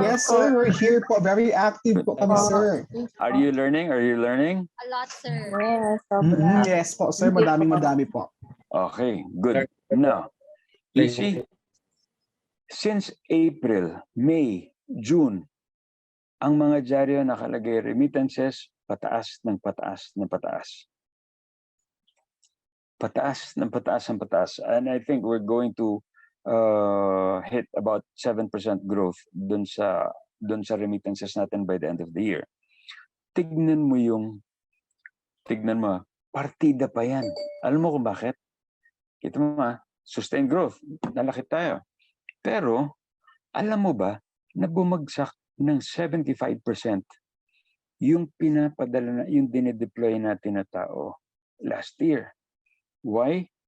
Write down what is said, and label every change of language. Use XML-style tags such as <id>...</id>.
<en>Yes, sir. We're here po. Very active po kami, sir. Are you learning? A lot, sir. Yes,</en> <tl>Yes po, sir. Madami po.</tl> <en>Okay, good. Now, you see, since April, May, June,</en> <tl>Ang mga dyaryo nakalagay remittances, pataas ng pataas ng pataas. Pataas ng pataas ng pataas.</tl> <en>And I think we're going to hit about 7% growth dun sa remittances natin by the end of the year.</en> <tl>Tignan mo, partida pa yan. Alam mo kung bakit? Kita mo sustained growth, nalaki tayo. Pero, alam mo ba na bumagsak ng 75% yung pinapadala na, yung dinedeploy natin na tao</tl> <en>last year. Why?</en>